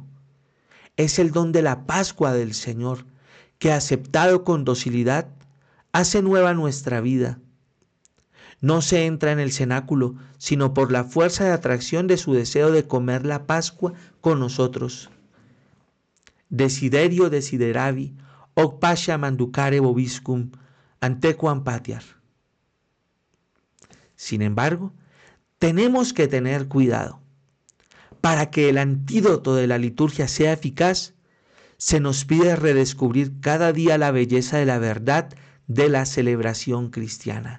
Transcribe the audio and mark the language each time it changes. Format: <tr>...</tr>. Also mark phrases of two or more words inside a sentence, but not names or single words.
<es>Es el don de la Pascua del Señor, que aceptado con docilidad, hace nueva nuestra vida. No se entra en el cenáculo, sino por la fuerza de atracción de su deseo de comer la Pascua con nosotros.</es> <la>Desiderio desideravi, hoc pascha manducare vobiscum, antequam patiar.</la> <es>Sin embargo, tenemos que tener cuidado. Para que el antídoto de la liturgia sea eficaz, se nos pide redescubrir cada día la belleza de la verdad de la celebración cristiana.</es>